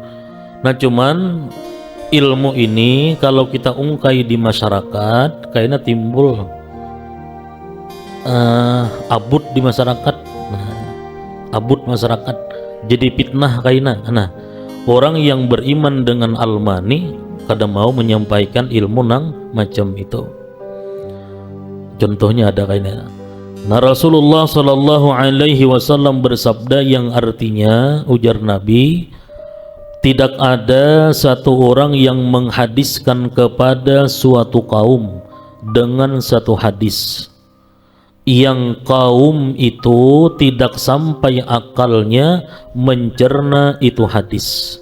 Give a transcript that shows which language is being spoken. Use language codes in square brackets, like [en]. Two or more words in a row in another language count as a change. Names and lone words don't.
[bjn] Nah cuman ilmu ini kalau kita ungkai di masyarakat kayaknya timbul abut di masyarakat. Nah, abut masyarakat jadi fitnah kayaknya. Nah orang yang beriman dengan Al-Mani' kada mau menyampaikan ilmu nang macam itu. Contohnya ada kayaknya. Nah Rasulullah [ar] صلى الله عليه وسلم [bjn] bersabda yang artinya, ujar Nabi, tidak ada satu orang yang menghadiskan kepada suatu kaum dengan satu hadis yang kaum itu tidak sampai akalnya mencerna itu hadis.